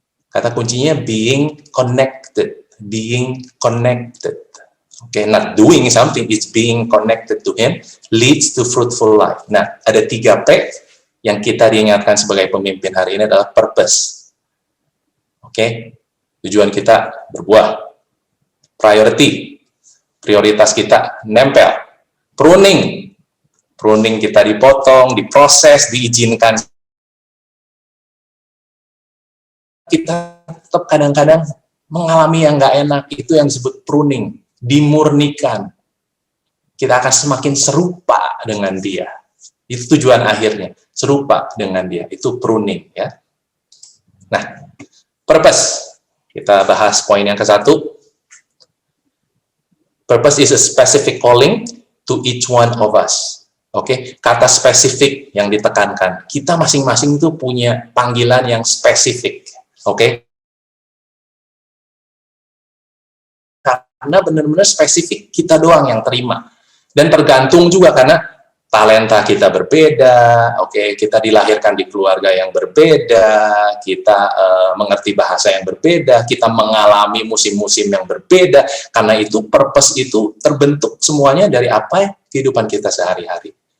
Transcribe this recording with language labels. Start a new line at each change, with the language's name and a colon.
Indonesian: Kata kuncinya being connected. Being connected.
English: Okay, not doing something, it's being connected to Him, leads to fruitful life.
Indonesian: Nah, ada 3P yang kita diingatkan sebagai pemimpin hari ini adalah purpose. Oke, tujuan kita berbuah. Prioritas kita nempel. Pruning kita dipotong, diproses, diizinkan. Kita tetap kadang-kadang mengalami yang nggak enak, itu yang disebut pruning, dimurnikan. Kita akan semakin serupa dengan Dia. Itu tujuan akhirnya, serupa dengan Dia. Itu pruning ya. Nah, purpose. Kita bahas poin yang ke-1.
English: Purpose is a specific calling to each one of us.
Indonesian: Oke, kata spesifik yang ditekankan. Kita masing-masing itu punya panggilan yang spesifik. Oke. Karena benar-benar spesifik kita doang yang terima. Dan tergantung juga karena talenta kita berbeda, oke, kita dilahirkan di keluarga yang berbeda, kita mengerti bahasa yang berbeda, kita mengalami musim-musim yang berbeda, karena itu purpose itu terbentuk semuanya dari apa kehidupan kita sehari-hari.